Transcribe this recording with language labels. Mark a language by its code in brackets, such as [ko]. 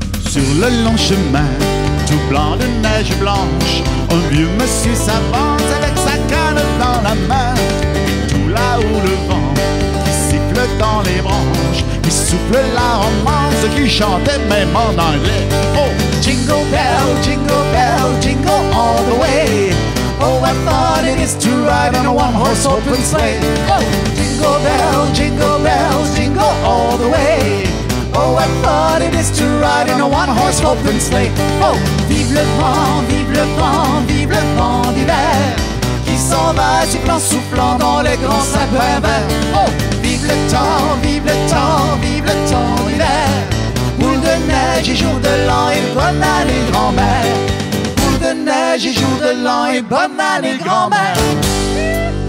[fr] Sur le long chemin, tout blanc de neige blanche, un vieux monsieur s'avance avec sa canne dans la main. Et tout là où le vent qui siffle dans les branches, qui souffle la romance, qui chantait même en anglais. [en] Oh, jingle bell, jingle all the way. Oh, what fun it is to ride in a one-horse open sleigh. Oh, jingle bells, jingle all the way. Oh, what fun it is to ride in a one-horse open sleigh. [fr] Oh, vive le vent, vive le vent, vive le vent d'hiver qui s'en va soufflant, soufflant dans les grands sapins verts. Oh, vive le temps, vive le temps, vive le temps d'hiver. Boule de neige et jour de l'an et bonne année grand-mère. Boule de neige et jour de l'an et bonne année grand-mère.